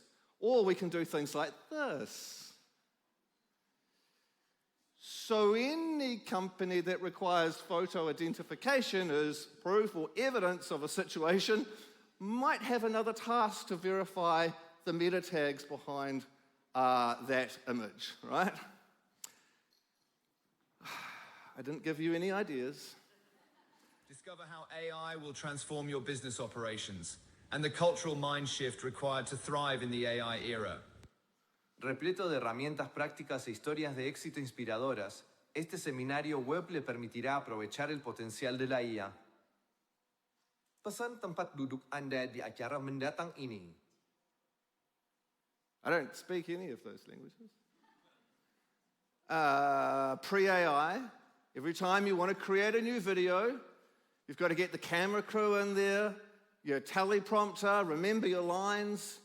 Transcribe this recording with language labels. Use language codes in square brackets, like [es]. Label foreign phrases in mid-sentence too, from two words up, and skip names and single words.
[en] Or we can do things like this. So any company that requires photo identification as proof or evidence of a situation might have another task to verify the meta tags behind that image, right? I didn't give you any ideas. Discover how AI will transform your business operations and the cultural mind shift required to thrive in the AI era. [es] Repleto de herramientas prácticas e historias de éxito inspiradoras, este seminario web le permitirá aprovechar el potensial de la IA. [id] Pesan tempat duduk Anda di acara mendatang ini. [en] I don't speak any of those languages. Pre-AI, every time you want to create a new video, you've got to get the camera crew in there, your teleprompter, remember your lines.